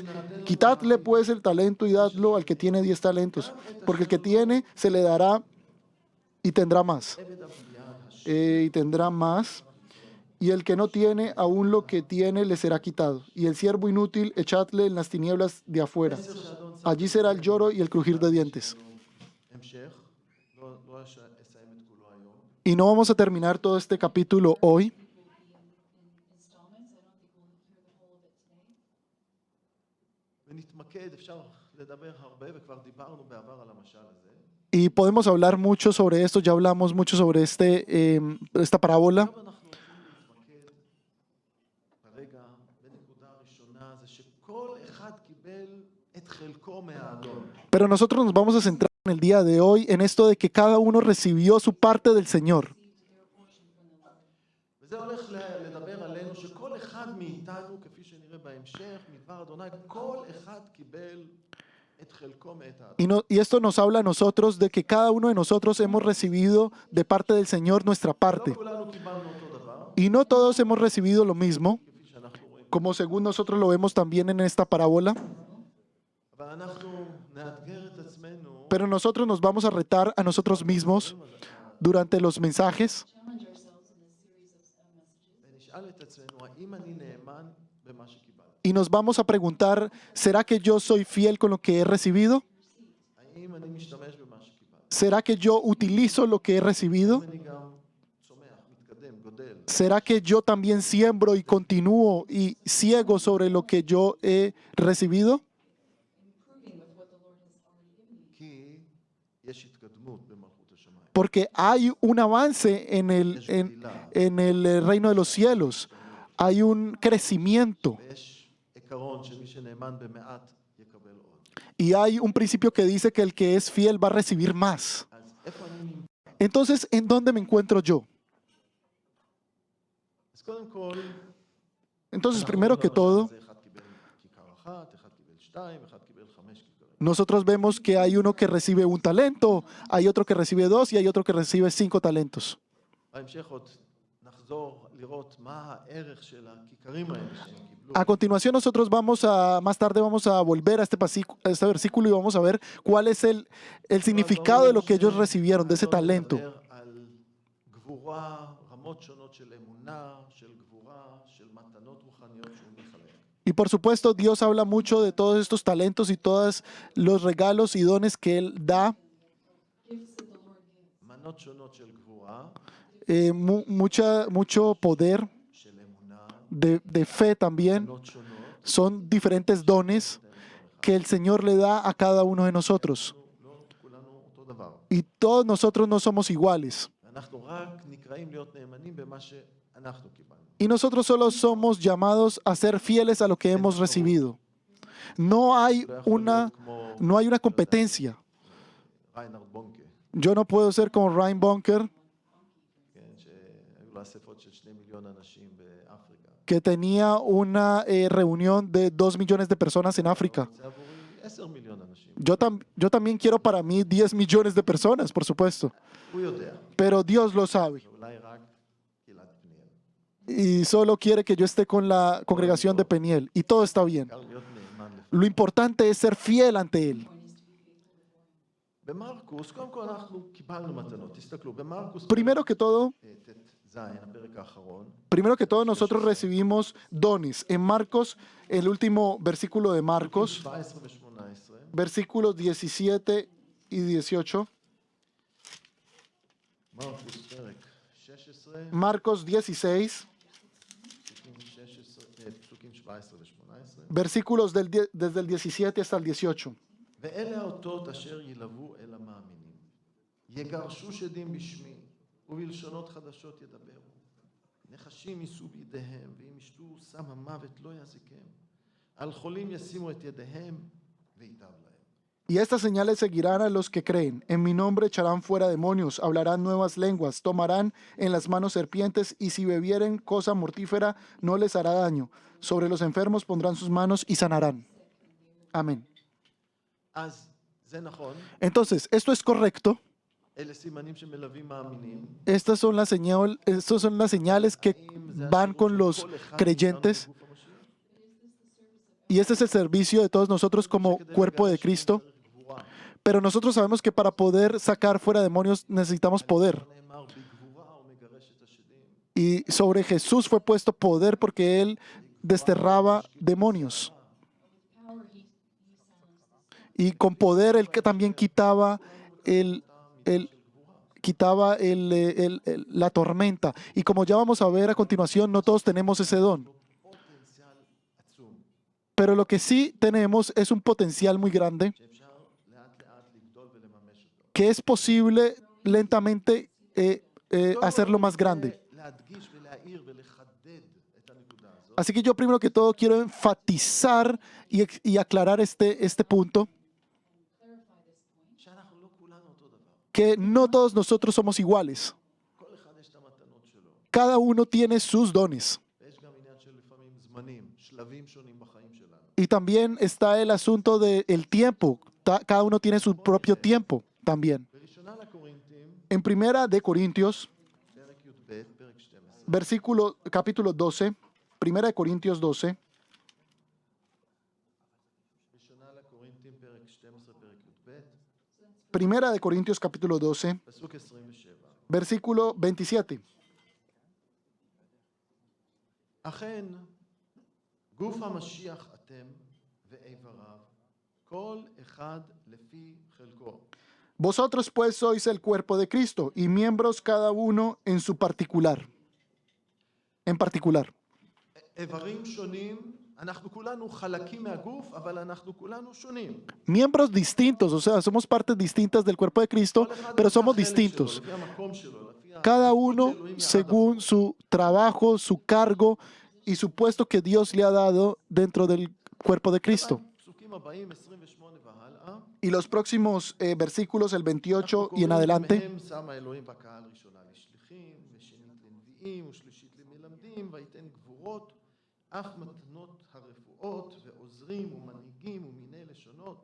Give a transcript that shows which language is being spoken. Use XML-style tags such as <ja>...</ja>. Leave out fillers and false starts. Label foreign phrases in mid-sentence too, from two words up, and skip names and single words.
<es>Quitadle pues el talento y dadlo al que tiene 10 talentos, porque el que tiene se le dará y tendrá más. Y tendrá más. Y el que no tiene, aún lo que tiene le será quitado. Y el siervo inútil, echadle en las tinieblas de afuera. Allí será el lloro y el crujir de dientes.</es> <he>המשך, לא אסיים את כולו היום.</he> <es>Y no vamos a terminar todo este capítulo hoy.</es> <he>ונתמקד, אפשר לדבר הרבה, וכבר דיברנו בעבר על המשל הזה.</he> <es>Y podemos hablar mucho sobre esto, ya hablamos mucho sobre esta parábola.</es> <he>עכשיו אנחנו רוצים להתמקד כרגע בנקודה הראשונה, זה שכל אחד קיבל את חלקו מהאדון.</he> <es>Pero nosotros nos vamos a centrar en el día de hoy en esto de que cada uno recibió su parte del Señor.</es> <he>וזה הולך לדבר עלינו שכל אחד מאיתנו, כפי שנראה בהמשך, מדבר אדוני, כל אחד קיבל את חלקו מאת האדון.</he> <es>Y esto nos habla a nosotros de que cada uno de nosotros hemos recibido de parte del Señor nuestra parte.</es> <he>לא כולנו קיבלנו אותו דבר,</he> <es>Y no todos hemos recibido lo mismo,</es> <he>כפי שאנחנו רואים.</he> <es>como según nosotros lo vemos también en esta parábola.</es> <he>אבל אנחנו נאתגר את עצמנו,</he> <es>Pero nosotros nos vamos a retar a nosotros mismos durante los mensajes</es> <he>ונשאל את עצמנו, האם אני נאמן במה שקיבלתי?</he> <es>y nos vamos a preguntar, ¿será que yo soy fiel con lo que he recibido?</es> <he>האם אני משתמש במה שקיבלתי?</he> <es>¿Será que yo utilizo lo que he recibido?</es> <he>האם אני גם צומח, מתקדם, גודל?</he> <es>¿Será que yo también siembro y continúo y ciego sobre lo que yo he recibido?</es> <he>כי יש התקדמות במלכות השמיים.</he> <es>Porque hay un avance en el reino de los cielos. Hay un crecimiento.</es> <he>ויש עיקרון שמי שנאמן במעט יקבל עוד.</he> <es>Y hay un principio que dice que el que es fiel va a recibir más.</es> <he>אז איפה אני נמצא?</he> <es>Entonces, ¿en dónde me encuentro yo?</es> <he>אז קודם כל,</he> <es>Entonces,</es> <he>אנחנו</he> <es>primero que</es> <he>מדברים על</he> <es>todo,</es> <he>זה, אחד קיבל כיכר אחת, אחד קיבל שתיים, אחד קיבל 5 כיכרות.</he> <es>nosotros vemos que hay uno que recibe un talento, hay otro que recibe 2 y hay otro que recibe 5 talentos.</es> <he>בהמשך עוד נחזור לראות מה הערך של הכיכרים האלה שהם קיבלו.</he> <es>A continuación, nosotros más tarde vamos a volver a este versículo y vamos a ver cuál es el significado de lo que ellos recibieron, de ese talento.</es> <he>מדבר על גבורה, רמות שונות של אמונה, של גבורה, של מתנות רוחניות שהוא מחלק.</he> <es>Y por supuesto, Dios habla mucho de todos estos talentos y todos los regalos y dones que Él da,</es> <he>מנות שונות של גבורה,</he> <es>mucho poder</es> <he>של אמונה,</he> <es>de fe también.</es> <he>מנות שונות,</he> <es>Son diferentes dones que el Señor le da a cada uno de nosotros.</es> <he>לא כולנו אותו דבר.</he> <es>Y todos nosotros no somos iguales.</es> <he>אנחנו רק נקראים להיות נאמנים במה שאנחנו קיבלנו.</he> <es>Y nosotros solo somos llamados a ser fieles a lo que hemos recibido. No hay</es> <he>לא יכול</he> <es>una,</es> <he>להיות כמו</he> <es>no hay una competencia.</es> <he>ריינהרד בונקה,</he> <es>Yo no puedo ser como Ryan Bunker,</es> <he>כן, שהיו לו אספות של 2 מיליון אנשים באפריקה.</he> <es>que tenía una reunión de 2 millones de personas en África.</es> <he>זה עבורי 10 מיליון אנשים.</he> <es>Yo también quiero para mí 10 millones de personas, por supuesto.</es> <he>הוא יודע,</he> <es>Pero Dios lo sabe.</es> <he>ואולי רק קהילת פניאל.</he> <es>Y solo quiere que yo esté con la congregación de Peniel. Y todo está bien.</es> <he>העיקר להיות נאמן לפני.</he> <es>Lo importante es ser fiel ante Él.</es> <he>במרקוס, קודם כל אנחנו קיבלנו מתנות, תסתכלו, במרקוס,</he> <es>Primero que todo,</es> <he>ט"ז, הפרק האחרון,</he> <es>nosotros recibimos dones. En Marcos, el último versículo de Marcos,</es> <he>17 ו-18,</he> <es>versículos 17 y 18.</es> <he>מרקוס פרק 16,</he> <es>Marcos 16,</es> <he>פסוקים 17 ו-18,</he> <es>versículos desde el 17 hasta el 18.</es> <he>ואלה האותות אשר ילוו אל המאמינים. יגרשו שדים בשמי, ובלשונות חדשות ידברו. נחשים יישאו בידיהם, ואם ישתו סם המוות לא יזיקם. על חולים ישימו את ידיהם, וייטב להם.</he> <es>Y estas señales seguirán a los que creen. En mi nombre echarán fuera demonios, hablarán nuevas lenguas, tomarán en las manos serpientes, y si bebieren cosa mortífera no les hará daño. Sobre los enfermos pondrán sus manos y sanarán. Amén.</es> <he>אז זה נכון,</he> <es>Entonces, esto es correcto.</es> <he>אלה סימנים שמלווים מאמינים.</he> <es>Estas son las señales que van con los creyentes. Y este es el servicio de todos nosotros como cuerpo de Cristo. Pero nosotros sabemos que para poder sacar fuera demonios necesitamos poder.</es> <he>נאמר בגבורה הוא מגרש את השדים.</he> <es>Y sobre Jesús fue puesto poder porque Él desterraba demonios. Y con poder Él que también quitaba la tormenta. Y como ya vamos a ver a continuación, no todos tenemos ese don.</es> <he>פוטנציאל עצום,</he> <es>Pero lo que sí tenemos es un potencial muy grande</es> <he>שאפשר לאט לאט לגדול ולממש אותו.</he> <es>que es posible lentamente hacerlo más grande.</es> <he>להדגיש ולהעיר ולחדד את הנקודה הזאת.</he> <es>Así que yo primero que todo quiero enfatizar y aclarar este punto,</es> <he>שאנחנו לא כולנו אותו דבר.</he> <es>que no todos nosotros somos iguales.</es> <he>כל אחד יש את המתנות שלו.</he> <es>Cada uno tiene sus dones.</es> <he>ויש גם עניין של לפעמים זמנים, שלבים שונים בחיים שלנו.</he> <es>Y también está el asunto del tiempo. Cada uno tiene su propio tiempo también.</es> <he>בראשונה לקורינתים,</he> <es>En Primera de Corintios,</es> <he>פרק י"ב, פרק 12,</he> <es>capítulo 12, Primera de Corintios 12,</es> <he>ראשונה לקורינתים, פרק 12, פרק י"ב,</he> <es>Primera de Corintios capítulo 12,</es> <he>פסוק 27.</he> <es>versículo 27.</es> <he>אכן, גוף המשיח אתם ואיבריו, כל אחד לפי חלקו.</he> <es>Vosotros pues sois el cuerpo de Cristo y miembros cada uno en su particular. En particular.</es> <he>איברים שונים, אנחנו כולנו חלקים מהגוף, אבל אנחנו כולנו שונים.</he> <es>Miembros distintos, o sea, somos partes distintas del cuerpo de Cristo,</es> <he>כל אחד</he> <es>pero</es> <he>לפי</he> <es>somos</es> <he>החלק</he> <es>distintos.</es> <he>שלו, לפי המקום שלו, לפי</he> <es>Cada</es> <he>התפקיד</he> <es>uno</es> <he>שאלוהים יחד</he> <es>según su trabajo, su cargo y su puesto que Dios le ha dado dentro del cuerpo de Cristo.</es> <he>פסוקים הבאים, 28 והלאה.</he> <es>Y los próximos versículos, el 28</es> <he>אנחנו</he> <es>y en</es> <he>קוראים,</he> <es>adelante,</es> <he>"מהם שם האלוהים בקהל ראשונה לשליחים, ושנית לנביאים, ושלישית למלמדים, ויתן גבורות, אף מתנות הרפואות, ועוזרים ומנהיגים ומיני לשונות.</he>